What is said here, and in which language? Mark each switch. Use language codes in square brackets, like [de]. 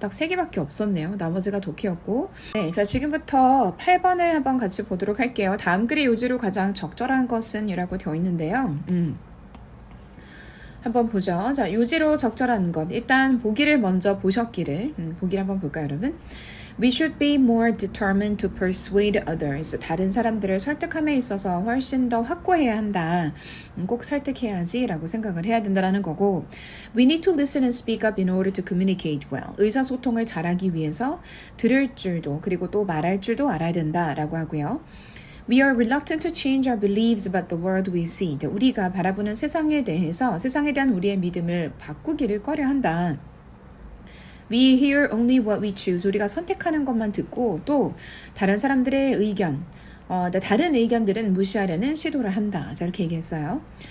[ko] 딱 3개밖에 없었네요. 나머지가 독해였고. 네, 자, 지금부터 8번을 한번 같이 보도록 할게요. 다음 글의 요지로 가장 적절한 것은 이라고 되어 있는데요. 한번 보죠. 자, 요지로 적절한 것. 일단 보기를 먼저 보셨기를. 보기를 한번 볼까요, 여러분? [en] We should be more determined to persuade others. [ko] 다른 사람들을 설득함에 있어서 훨씬 더 확고해야 한다. 꼭 설득해야지 라고 생각을 해야 된다는 거고 [en] We need to listen and speak up in order to communicate well. [ko] 의사소통을 잘하기 위해서 들을 줄도 그리고 또 말할 줄도 알아야 된다라고 하고요. [en] We are reluctant to change our beliefs about the world we see. [ko] 우리가 바라보는 세상에 대해서 세상에 대한 우리의 믿음을 바꾸기를 꺼려한다. [en] We hear only what we choose. [ko] 우리가 선택하는 것만 듣고 또 다른 사람들의 의견, 다른 의견들은 무시하려는 시도를 한다. 자, 이렇게 얘기했어요.